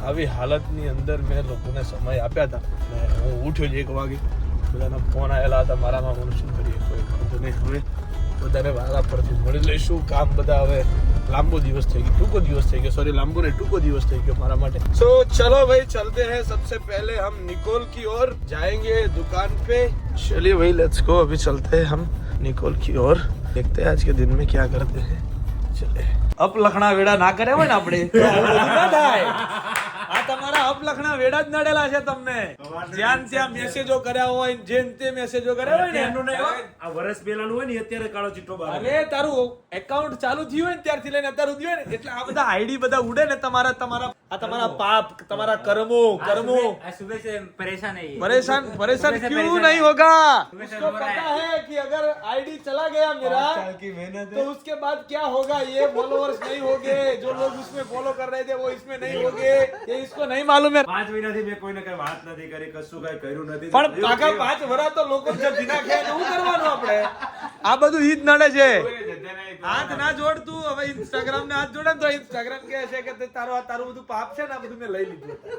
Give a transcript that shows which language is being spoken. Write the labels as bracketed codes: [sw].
[gu] આવી હાલતની અંદર મેં લોકોને સમય આપ્યા હતા. હું ઉઠ્યો જ 1 વાગે. બધાના ફોન આવેલા હતા મારામાં. હું શું કરીએ, કોઈ વાંધો નહીં. હવે બધાને વારા પરથી મળી લઈશું. કામ બધા હવે લાંબો દિવસ થઈ ગયો, ટૂંકો દિવસ થઈ ગયો. સોરી, લાંબો નહીં, ટૂંકો દિવસ થઈ ગયો મારા માટે. [hi] સો ચલો ભાઈ ચलते हैं. सबसे पहले हम निकोल की ओर जाएंगे दुकान पे. चलिए भाई [en] Let's go. [hi] अभी चलते हैं हम निकोल की ओर. देखते हैं आज के दिन में क्या करते हैं. चले. [gu] અપ લખણા વેડા ના કર્યા હોય ને આપણે તો આવું બધું ના થાય. આ તમારા અપ લખણા વેડા જ નડેલા છે તમને. જ્યાં ત્યાં મેસેજો કર્યા હોય, જેમ તે મેસેજો કર્યા હોય ને. આ વર્ષ પહેલાનું હોય ને અત્યારે કાળો ચિટ્ટો બહાર. અરે તારું એકાઉન્ટ ચાલુ થયું હોય ને ત્યારથી લઈને અત્યાર સુધી હોય ને, એટલે આ બધા આઈડી બધા ઉડે ને તમારા તમારા પાપ, તમારા કર્મો. [hi] सुबह से परेशान है ये। परेशान क्यों नहीं होगा? उसको पता है कि अगर आईडी चला गया मेरा तो उसके बाद क्या होगा. ये फॉलोअर्स नहीं होंगे, जो लोग उसमें फॉलो कर रहे थे वो इसमें नहीं होंगे. ये इसको नहीं मालूम है. [gu] 5 મહિનાથી મેં કોઈને કઈ વાત નથી કરી, કશું કઈ કર્યું નથી. પણ કાકા 5 વર્ષ તો લોકો જે દિના ખાય શું કરવાનું આપણે? આ બધું ઈ જ નડે છે. હાથ ના જોડતું. હવે ઇન્સ્ટાગ્રામ ને હાથ જોડે તો ઇન્સ્ટાગ્રામ કહે છે કે તારું બધું પાપ છે ને, આ બધું મેં લઈ લીધું.